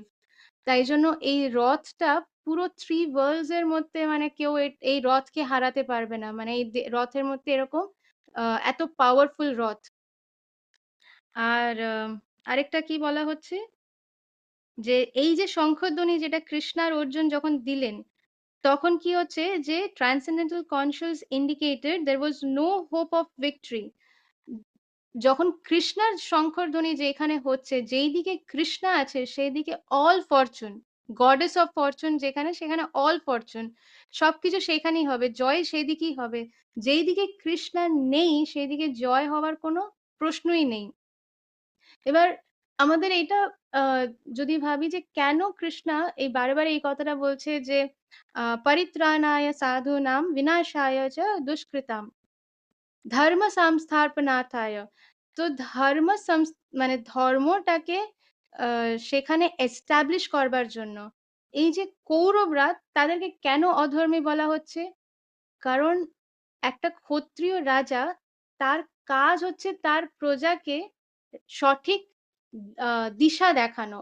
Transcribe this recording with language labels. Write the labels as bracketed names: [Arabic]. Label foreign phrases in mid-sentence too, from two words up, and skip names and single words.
[Bangla] তাই জন্য এই রথটা পুরো 3 ওয়ার্লডস এর মধ্যে, মানে কেউ এই রথকে হারাতে পারবে না, মানে এই রথের মধ্যে এরকম এত পাওয়ারফুল রথ। আর আরেকটা কি বলা হচ্ছে, যে এই যে শঙ্খধ্বনি যেটা কৃষ্ণ আর অর্জুন যখন দিলেন, তখন কি হচ্ছে যে [English] transcendental conscious indicated there was no hope of victory. [Bangla] যখন কৃষ্ণার শঙ্খধ্বনি যে এখানে হচ্ছে, যেই দিকে কৃষ্ণা আছে সেই দিকে [English] all fortune, goddess of fortune [Bangla] যেখানে, সেখানে [English] all fortune, [Bangla] সবকিছু সেখানেই হবে, জয় সেই দিকেই হবে। যেই দিকে কৃষ্ণা নেই সেই দিকে জয় হওয়ার কোনো প্রশ্নই নেই। এবার আমাদের এটা যদি ভাবি যে কেন কৃষ্ণা এই বারে বারে এই কথাটা বলছে যে [Sanskrit] পরিত্রাণায় সাধুনাম বিনাশায় চ দুষ্কৃতাম ধর্ম সংস্থাপনার্থায়। [Bangla] তো মানে ধর্মটাকে সেখানে এস্টাবলিশ করবার জন্য এই যে কৌরবরা, তাদেরকে কেন অধর্মী বলা হচ্ছে? কারণ একটা ক্ষত্রিয় রাজা, তার কাজ হচ্ছে তার প্রজাকে সঠিক দিশা দেখানো।